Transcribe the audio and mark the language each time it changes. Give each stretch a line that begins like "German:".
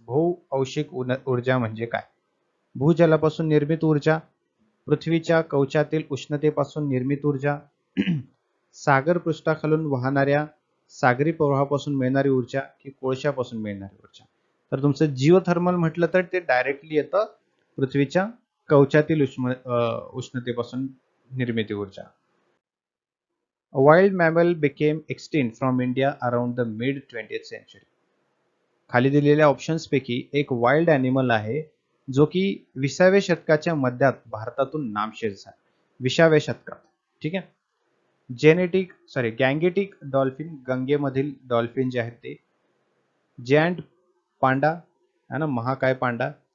Marathi: भू औष्णिक ऊर्जा म्हणजे काय? भूजलापासून निर्मित ऊर्जा, पृथ्वीच्या कवचातील उष्णतेपासून निर्मित ऊर्जा, सागर पृष्ठाखालून वाहणाऱ्या सागरी प्रवाहापासून मिळणारी ऊर्जा, की कोळशापासून मिळणारी ऊर्जा? तर तुमचं जिओथर्मल म्हटलं तर ते डायरेक्टली येतं पृथ्वीच्या कवचातील उष्णतेपासून निर्मिती ऊर्जा.
English: A wild mammal became extinct from India around the mid 20th century.
Marathi: खाली दिलेल्या ऑप्शन्स पैकी एक वाइल्ड ॲनिमल आहे जो की 20व्या शतकाच्या मध्यात भारतातून नामशेष झाला. 20व्या शतकात. ठीक आहे. गँगेटिक डॉल्फिन, गंगेमधील डॉल्फिन जे आहेत ते. जायंट पांडा है ना, महाकाय पांडा.